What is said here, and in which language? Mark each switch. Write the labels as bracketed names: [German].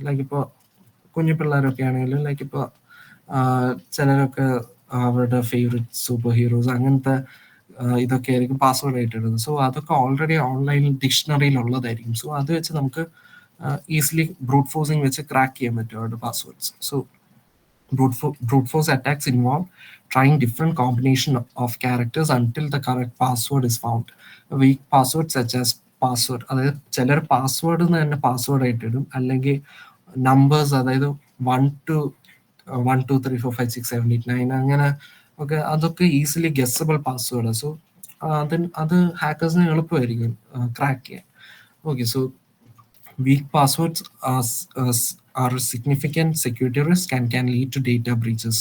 [Malayalam] Like ഇപ്പോൾ കുഞ്ഞു പിള്ളേരൊക്കെ ആണെങ്കിലും ലൈക്ക് ഇപ്പോൾ ചിലരൊക്കെ അവരുടെ ഫേവറേറ്റ് സൂപ്പർ ഹീറോസ് അങ്ങനത്തെ ഇതൊക്കെ ആയിരിക്കും പാസ്വേഡ് ആയിട്ട് ഇടുന്നത്. സോ അതൊക്കെ ഓൾറെഡി ഓൺലൈൻ ഡിക്ഷണറിയിൽ ഉള്ളതായിരിക്കും. സോ അത് വെച്ച് നമുക്ക് ഈസിലി ബ്രൂട്ട് ഫോഴ്സിങ് വെച്ച് ക്രാക്ക് ചെയ്യാൻ പറ്റും അവരുടെ passwords. [English] So brute force attacks involve trying different combination of characters until the correct password is found. Weak passwords such as [Malayalam] password, അതായത് ചിലർ പാസ്വേഡ് തന്നെ പാസ്വേഡ് ആയിട്ട് ഇടും, അല്ലെങ്കിൽ നമ്പേഴ്സ്, അതായത് 1 2 3 4 5 6 7 8 9 അങ്ങനെ ഒക്കെ, അതൊക്കെ ഈസിലി ഗെസ്സബിൾ പാസ്വേഡ്. സോ അത് ഹാക്കേഴ്സിന് എളുപ്പമായിരിക്കും ക്രാക്ക് ചെയ്യാൻ. [English] Okay, so weak passwords are a significant security risk and can lead to data breaches.